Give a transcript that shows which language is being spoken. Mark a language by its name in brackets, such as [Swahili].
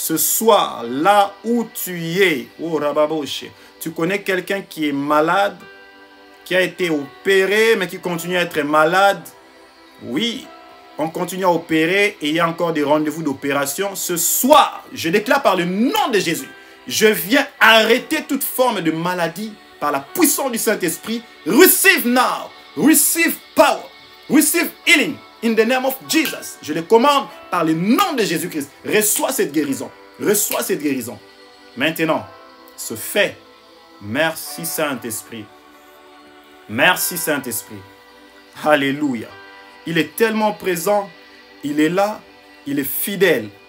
[French] Ce soir, là où tu es, oh Rababoche, tu connais quelqu'un qui est malade, qui a été opéré, mais qui continue à être malade. Oui, on continue à opérer et il y a encore des rendez-vous d'opération. Ce soir, je déclare par le nom de Jésus, je viens arrêter toute forme de maladie par la puissance du Saint-Esprit. [English] Receive now, receive power, receive healing in the name of Jesus. [French] Je le commande par le nom de Jésus-Christ. Reçois cette guérison, reçois cette guérison. Maintenant, ce fait. Merci Saint-Esprit. Merci Saint-Esprit. Alléluia. Il est tellement présent, il est là, il est fidèle.